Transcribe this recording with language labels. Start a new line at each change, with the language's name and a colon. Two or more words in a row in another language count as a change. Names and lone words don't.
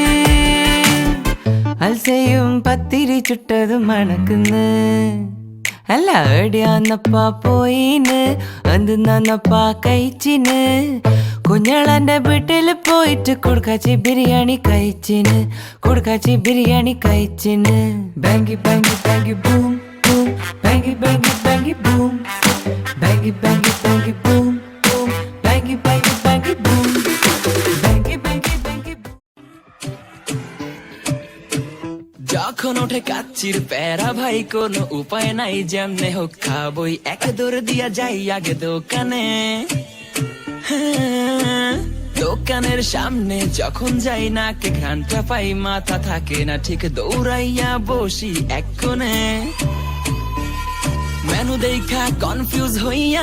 Malayalam: അൽസയും പത്തിരി ചുട്ടതും മണക്കുന്ന് അല്ല എടിയാന്നപ്പാ പോയിന് അത് നന്നപ്പാ കഴിച്ചിന് കുഞ്ഞാളന്റെ വീട്ടില് പോയിട്ട് കൊടുക്കാച്ചി ബിരിയാണി കഴിച്ചിന് കൊടുക്കാച്ചി ബിരിയാണി കഴിച്ചിന് ബാങ്കി ബാങ്കി ബാങ്കി ബൂം ബൂം ബാങ്കി ബാങ്കി ബാങ്കി ബൂം ബാങ്കി ബാങ്കി ബാങ്കി ബൂം ബൂം ബാങ്കി ബാങ്കി ബാങ്കി ബൂം ബാങ്കി ബാങ്കി ബാങ്കി ബൂം.
Bangla: যখন ওঠে কাচ্চির প্যারা ভাই কোনো উপায় নাই যেমনে হোক খাবই এক দৌড় দিয়া যাই আগে দোকানে দোকানের সামনে যখন যাই না কে ঘ্রাণটা পাই মাথা থাকে না ঠিক দৌড়াইয়া বসি এক কোণে মেনু দেখা কনফিউজ হইয়া